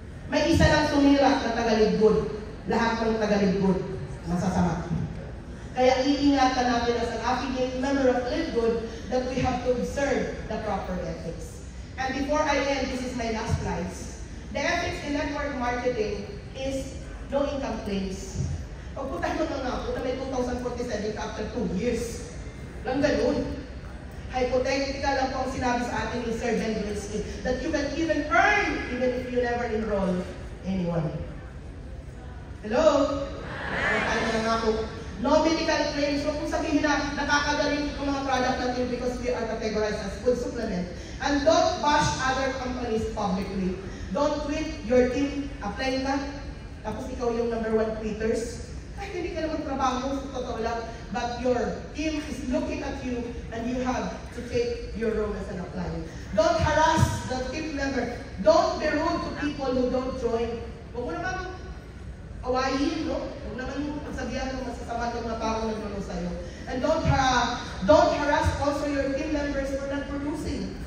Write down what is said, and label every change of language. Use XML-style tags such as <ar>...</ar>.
<tl>May isa lang tumira na taga-LiveGood. Lahat ng taga-LiveGood masasama. Kaya iingatan natin</tl> <en>as an affiliate member of LiveGood that we have to observe the proper ethics. And before I end, this is my last slides. The ethics in network marketing is no income claims.</en> <tl>Pag punta mo na punta may 2047 after 2 years. Lang ganun.</tl> <en>Hypothetical</en> <tl>lang po ang sinabi sa atin ni Sir Ben Brinsky</tl> <en>that you can even earn even if you never enroll anyone. Hello?</en> <tl>Tayo na nga po.</tl> <en>No medical claims.</en> <tl>Huwag kong sabihin na nakakagaling yung mga product natin</tl> <en>because we are categorized as food supplement. And don't bash other companies publicly. Don't tweet your team.</en> <tl>Apply ka. Tapos ikaw yung</tl> <en>#1 tweeters.</en> <tl>Kahit hindi ka naman trabaho sa totoo lang,</tl> <en>but your team is looking at you and you have to take your role as an applier. Don't harass the team member. Don't be rude to people who don't join.</en> <tl>Huwag mo naman awayin, no? Huwag naman pagsabihan ng masasama ng mga taong nagmano sa'yo.</tl> <en>And don't harass also your team members for not producing.</en>